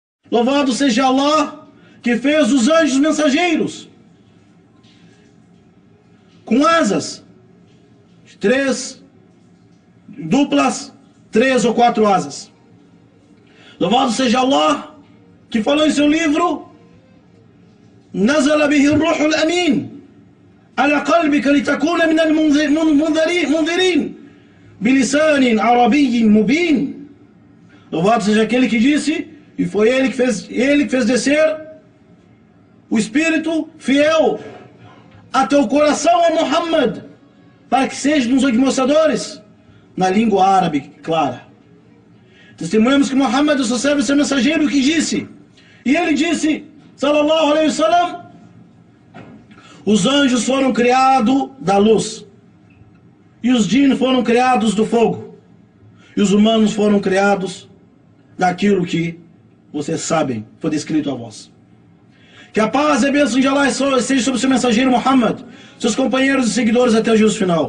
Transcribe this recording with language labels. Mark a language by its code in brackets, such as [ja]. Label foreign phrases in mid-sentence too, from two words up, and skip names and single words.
[pt] Louvado seja Allah, que fez os anjos mensageiros com asas, 3 duplas, 3 ou 4 asas. Louvado seja Allah, que falou em seu livro: [ar] نزل به الروح الأمين على قلبك لتكون من المنذرين بلسان عربي مبين. [pt] Louvado seja aquele que disse, e foi ele que fez descer o Espírito fiel a teu coração, ó Muhammad, para que seja nos admoestadores na língua árabe clara. Testemunhamos que Muhammad é o seu servo e seu mensageiro que disse, e ele disse, [ar] صلى الله عليه وسلم: [pt] os anjos foram criados da luz, e os jinn foram criados do fogo, e os humanos foram criados daquilo que vocês sabem, foi descrito a vós. Que a paz e a bênção de Allah seja sobre o seu mensageiro Muhammad, seus companheiros e seguidores até o juízo final.